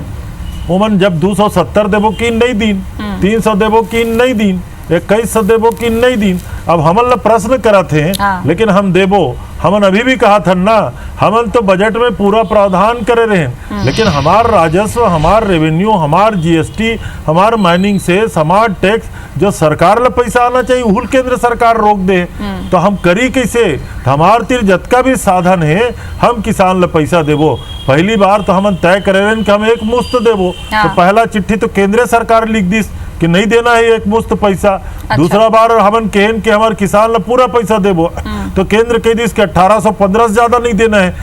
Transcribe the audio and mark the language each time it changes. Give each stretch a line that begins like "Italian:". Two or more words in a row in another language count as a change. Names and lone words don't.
Chhattisgarhi: वो मन जब 270 देवो की नहीं दीन, 300 देवो की नहीं दीन, 2100 देवो की नहीं दीन। अब हमन ला प्रश्न करत हैं लेकिन हम देवो। हमन अभी भी कहा था ना, हमन तो बजट में पूरा प्रावधान करे रहे, लेकिन हमार राजस्व, हमार रेवेन्यू, हमार जीएसटी, हमार
English: mining cess,
Chhattisgarhi: हमार टैक्स जो सरकार ला पैसा आना चाहिए उहुल केंद्र सरकार रोक दे तो हम करी कैसे। हमार तिर जतका भी साधन है हम किसान ला पैसा देवो। पहली बार तो हमन तय करे रहे कि हम एक मुश्त देवो। तो पहला चिट्ठी तो केंद्र सरकार लिख दी कि नहीं देना है एक मुश्त पैसा। दूसरा बार हमन कहन कि हमारे किसान ला पूरा पैसा देवो तो केंद्र कह दिस कि 1815 से ज्यादा नहीं देना है।